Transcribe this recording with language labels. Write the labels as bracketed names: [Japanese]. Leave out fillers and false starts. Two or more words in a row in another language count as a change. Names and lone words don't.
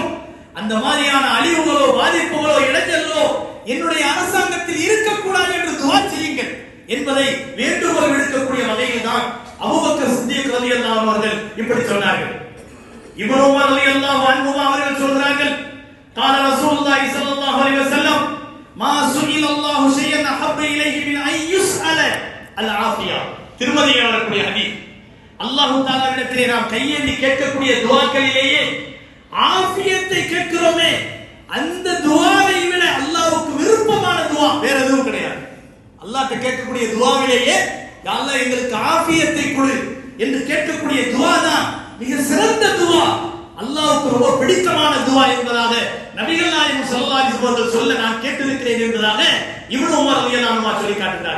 [Tamil] அந்த மாதிரியான அழிவுகளோ பாதிப்புகளோ இடைஞ்சலோ என்னுடைய அரசாங்கத்தில் இருக்கக்கூடாது என்று துஆ செய்யுங்கள் என்பதை வேண்டுகோள் விடுக்கக்கூடிய வகையில் தான் அபூபக்கர் சித்திக் [Arabic] رضي الله عنه [Tamil] அவர்கள் இப்படி சொன்னார்கள். இப்னு உமர் [Arabic] رضي الله عنه [Tamil] அவர்கள் சொல்கிறார்கள், [Arabic] قال رسول الله صلى الله عليه وسلم ما سئل الله شيئا احب اليه من ان يسال العافيه. [Tamil] திருமதியில் வரக்கூடிய ஹதீஸ். அல்லாஹ் தஆலாவிடத்திலே நாம் கையேந்தி கேட்கக்கூடிய துஆக்களிலேயே ஆஃபியத்தை கேட்கிறோமே, அந்த துஆவை விட அல்லாஹ்வுக்கு விருப்பமான துஆ வேற எதுவும் கிடையாது. அல்லாஹ்ட்ட கேட்கக்கூடிய துஆவிலேயே [Arabic] يا الله [Tamil] எங்களுக்கு ஆஃபியத்தை கொடு என்று கேட்கக்கூடிய துஆ தான் மிக சிறந்த துஆ, அல்லாஹ்வுக்கு ரொம்ப பிடித்தமான துஆ என்பதாக நபிகள் நாயகம் [Arabic] صلى الله عليه وسلم [Tamil] சொல்ல நான் கேட்டிருக்கிறேன் என்பதாக இப்னு உமர் [Arabic] رضي الله عنه [Tamil] சொல்லி காட்டுகிறார்.